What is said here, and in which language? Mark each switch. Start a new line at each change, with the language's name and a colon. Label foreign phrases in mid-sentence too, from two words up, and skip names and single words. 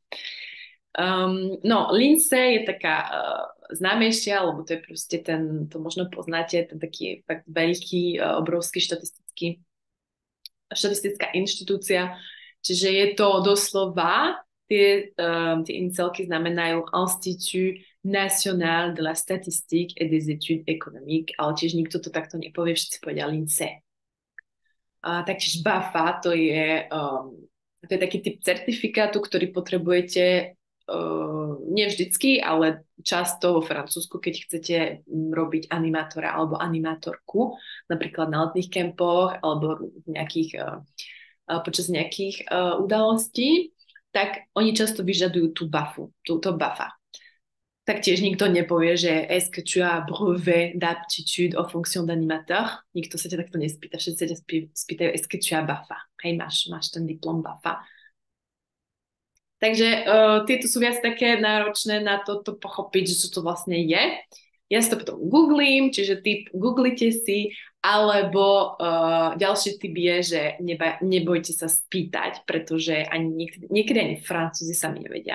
Slovak: no, Lindsay je taká známejšia, lebo to je proste to možno poznáte, ten taký fakt veľký, obrovský štatistická inštitúcia. Čiže je to doslova, tie iniciálky znamenajú
French: Institut National de la Statistique et des Études économiques,
Slovak: ale tiež nikto to takto nepovie, všetci povedia LINSEE. Taktiež BAFA, to je taký typ certifikátu, ktorý potrebujete nie vždycky, ale často vo Francúzsku, keď chcete robiť animátora alebo animátorku, napríklad na letných kempoch alebo počas nejakých udalostí, tak oni často vyžadujú tú BAFu, to BAFA. Tak tiež nikto nepovie, že
French: est-ce que tu as brevet d'aptitude aux fonctions d'animateur?
Slovak: Nikto sa ťa takto nespýta. Všetci sa ťa spýtajú,
French: est-ce que tu as BAFA?
Slovak: Hej, máš ten diplom BAFA. Takže tieto sú viac také náročné na to pochopiť, že čo to vlastne je. Ja si to potom googlím, čiže googlite si, alebo ďalší tip je, že nebojte sa spýtať, pretože niekedy ani Francúzi sami nevedia.